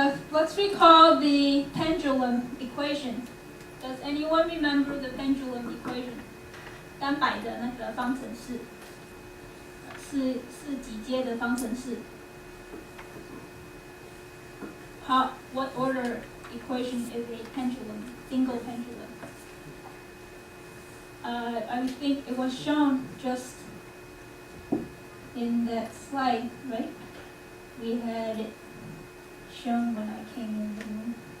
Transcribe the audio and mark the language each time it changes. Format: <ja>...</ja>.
<en>Let's recall the pendulum equation. Does anyone remember the pendulum equation?</en> <zh>单摆的那个方程式，是几阶的方程式？</zh> <en>What order equation is a pendulum, single pendulum? I think it was shown just in that slide, right? we had it shown when I came in the room.</en>